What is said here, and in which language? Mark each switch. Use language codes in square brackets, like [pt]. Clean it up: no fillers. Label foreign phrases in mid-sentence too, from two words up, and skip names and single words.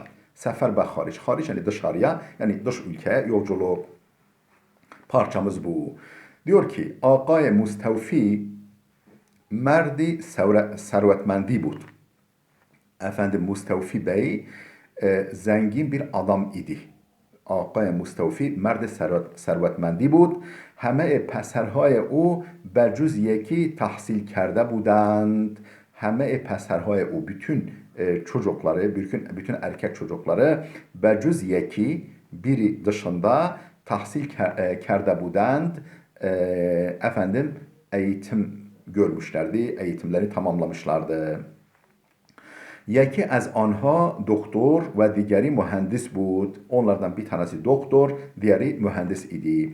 [tr] Sefer ve hariç, hariç yani dışarıya yani dış ülkeye yolculuk. Parçamız bu. Diyor ki, [fa] آقای مستوفی مردی ثروتمند بود. [tr] Efendim Mustevfi Bey zengin bir adam idi. [fa] آقای مستوفی مرد ثروتمندی بود. همه پسرهای او به جز یکی تحصیل کرده بودند. همه پسرهای او [tr] bütün çocukları, bütün erkek çocukları [fa] به جز یکی [tr] biri dışında [fa] تحصیل کرده بودند. [tr] Efendim eğitim görmüşlerdi, eğitimleri tamamlamışlardı. [fa] یکی از آنها دکتر و دیگری مهندس بود. [tr] Onlardan bir tanesi doktor, diğeri mühendis idi.